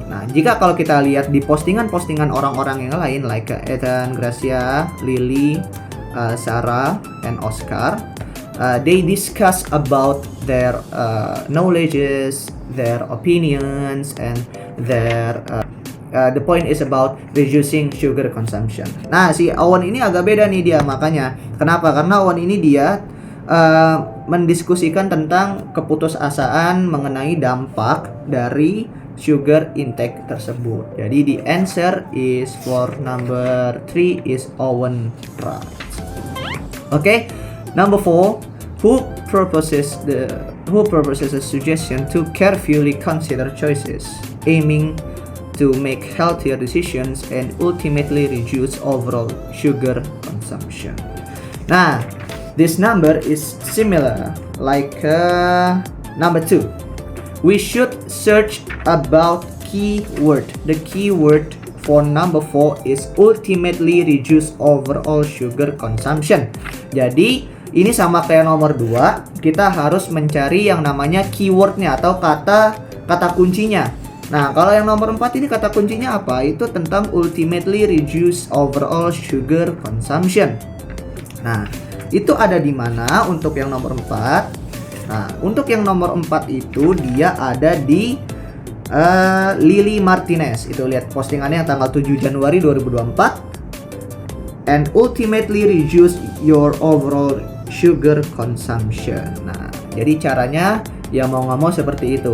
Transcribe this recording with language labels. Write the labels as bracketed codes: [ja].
[id] Nah, jika kalau kita lihat di postingan-postingan orang-orang yang lain [en] like Ethan, Gracia, Lily, Sarah, and Oscar, they discuss about their knowledges, their opinions, and their the point is about reducing sugar consumption. [id] Nah, si Owen ini agak beda nih dia, makanya. Kenapa? Karena Owen ini dia mendiskusikan tentang keputusasaan mengenai dampak dari sugar intake tersebut. [en] Jadi the answer is for number 3 is Owen writes. Okay, number 4, who proposes a suggestion to carefully consider choices, aiming to make healthier decisions and ultimately reduce overall sugar consumption. Nah, this number is similar like number 2. We should search about keyword. The keyword for number 4 is ultimately reduce overall sugar consumption. [id] Jadi ini sama kayak nomor 2, kita harus mencari yang namanya keywordnya atau kata kuncinya. Nah, kalau yang nomor 4 ini kata kuncinya apa? Itu tentang [en] ultimately reduce overall sugar consumption. [id] Nah, itu ada di mana untuk yang nomor 4? Nah, untuk yang nomor 4 itu dia ada di Lily Martinez. Itu lihat postingannya yang tanggal 7 Januari 2024. [en] And ultimately reduce your overall sugar consumption. [id] Nah, jadi caranya ya mau nggak mau seperti itu.